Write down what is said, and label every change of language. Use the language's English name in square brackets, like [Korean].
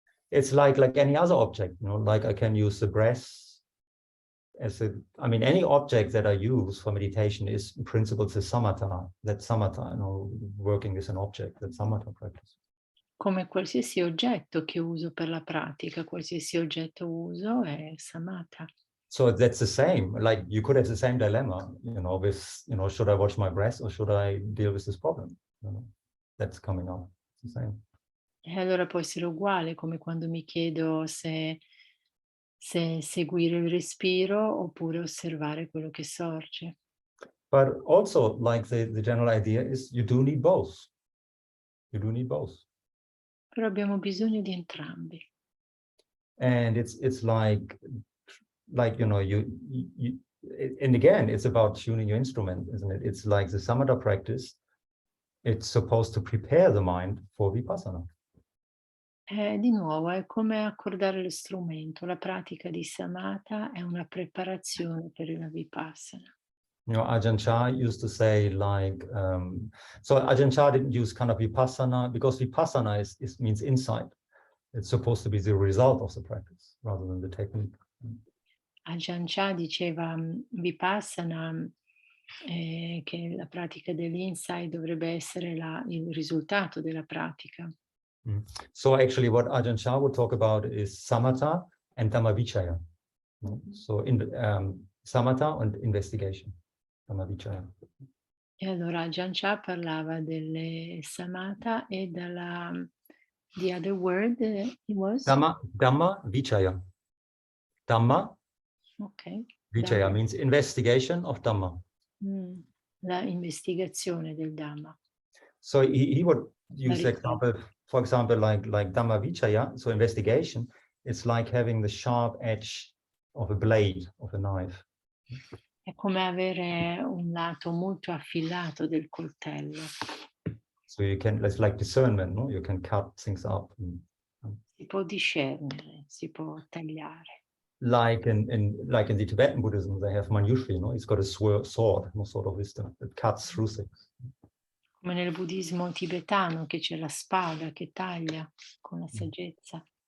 [English] It's like any other object, you know, like I can use the breath as I mean, any object that I use for meditation is in principle the samatha, you know, working with an object, that samatha practice. [Italian] Come qualsiasi oggetto che uso per la pratica, qualsiasi oggetto uso è samatha. [English] So that's the same, like you could have the same dilemma, you know, with, you know, should I watch my breath or should I deal with this problem? You know, that's coming up, it's the same. [Italian] E allora può essere uguale, come quando mi chiedo se seguire il respiro oppure osservare quello che sorge. [English] But also, like the general idea is you do need both. You do need both. [Italian] Però abbiamo bisogno di entrambi. [English] And it's like you know, and again, it's about tuning your instrument, isn't it? It's like the samatha practice. It's supposed to prepare the mind for vipassana. [Italian] Di nuovo, è come accordare lo strumento. La pratica di samatha è una preparazione per la vipassana. [English] You know, Ajahn Chah used to say like, so Ajahn Chah didn't use kind of vipassana because vipassana means insight. It's supposed to be the result of the practice rather than the technique. [Italian] Ajahn Chah diceva vipassana, che la pratica dell'insight dovrebbe essere il risultato della pratica. [English] So actually what Ajahn Chah would talk about is samatha and Dhammavichaya. So in samatha and investigation. Dhammavichaya. [Italian] E allora Ajahn Chah parlava delle samatha e [English] the other word it was? Dhammavichaya. Dhamma, Ok. Vichaya means investigation of Dhamma. [Italian] La investigazione del Dhamma. [English] So he would use the example, for example, like Dhammavichaya, so investigation, it's like having the sharp edge of a blade of a knife. [Italian] È come avere un lato molto affilato del coltello. [English] So you can, it's like discernment, no? You can cut things up. [Italian] Si può discernere, si può tagliare. [English] Like in the Tibetan Buddhism, they have Manjushri, no? It's got a sword, no sort of wisdom. It cuts through things. [Italian] Come nel buddismo tibetano, che c'è la spada che taglia con la saggezza.